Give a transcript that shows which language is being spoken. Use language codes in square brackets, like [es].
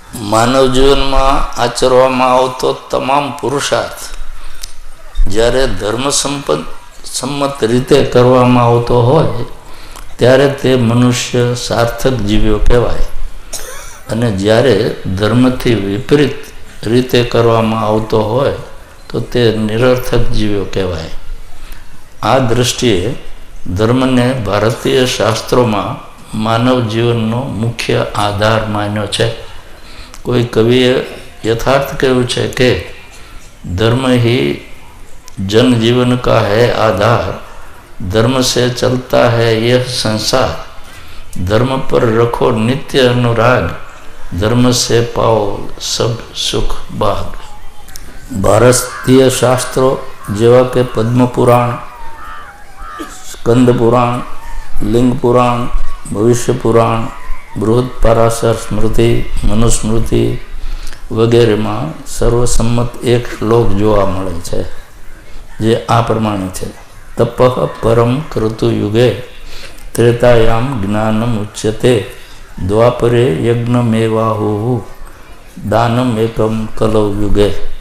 [gu] માનવ જીવનમાં આચરવામાં આવતો તમામ પુરુષાર્થ જ્યારે ધર્મ સંમત રીતે કરવામાં આવતો હોય ત્યારે તે મનુષ્ય સાર્થક જીવ્યો કહેવાય અને જ્યારે ધર્મથી વિપરીત રીતે કરવામાં આવતો હોય તો તે નિરર્થક જીવ્યો કહેવાય। આ દૃષ્ટિએ ધર્મને ભારતીય શાસ્ત્રોમાં માનવ જીવનનો મુખ્ય આધાર માન્યો છે। કોઈ કવિએ यथार्थ કહ્યું છે કે [hi] धर्म ही जनजीवन का है आधार, धर्म से चलता है यह संसार, धर्म पर रखो नित्य अनुराग, धर्म से पाओ सब सुख भाग। [gu] ભારતીય શાસ્ત્રો જેવા કે પદ્મપુરાણ, સ્કંદ પુરાણ, લિંગ પુરાણ, ભવિષ્ય પુરાણ, બૃહદ પરાશર સ્મૃતિ, મનુસ્મૃતિ વગેરેમાં સર્વસંમત એક શ્લોક જોવા મળે છે, જે આ પ્રમાણે છે: [sa] તપઃ પરમ કૃતુયુગે ત્રેતાયામ જ્ઞાનમ ઉચ્યતે દ્વાપરે યજ્ઞમેવાહુ દાનમ એકમ કલૌ યુગે.